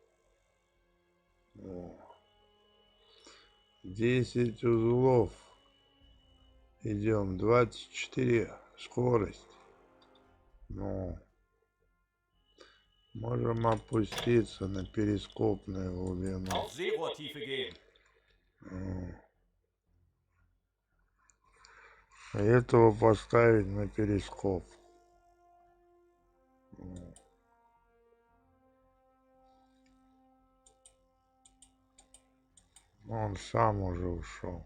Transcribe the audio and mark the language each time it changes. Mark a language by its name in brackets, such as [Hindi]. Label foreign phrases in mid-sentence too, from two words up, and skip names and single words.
[Russian] О. 10 узлов. Идем. 24. Скорость. Ну. Можем опуститься на перископную глубину. [German] Auf Seerohrtiefe gehen. [Russian] А этого поставить на перископ. Он сам уже ушел.